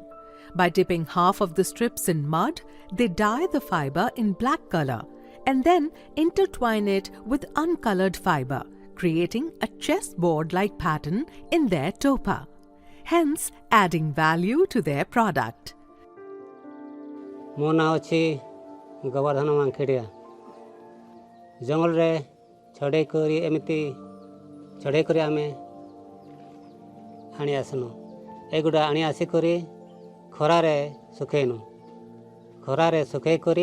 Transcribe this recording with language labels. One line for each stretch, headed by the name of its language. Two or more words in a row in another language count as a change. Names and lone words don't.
English: By dipping half of the strips in mud, they dye the fiber in black color and then intertwine it with uncolored fiber, creating a chessboard-like pattern in their topa, hence adding value to their product.
Odia: ମୋ ନାଁ ଅଛି ଗୋବର୍ଦ୍ଧନ ମାଙ୍କଡ଼ିଆ ଜଙ୍ଗଲ ରେ ଛଡ଼େ କରି ଏମିତି ଛଡ଼େ କରି ଆମେ ଆଣି ଆସୁ ଏଗୁଡ଼ା ଆଣି ଆସି କରି ଖରାରେ ଶୁଖାଉ ଖରାରେ ଶୁଖେଇ କରି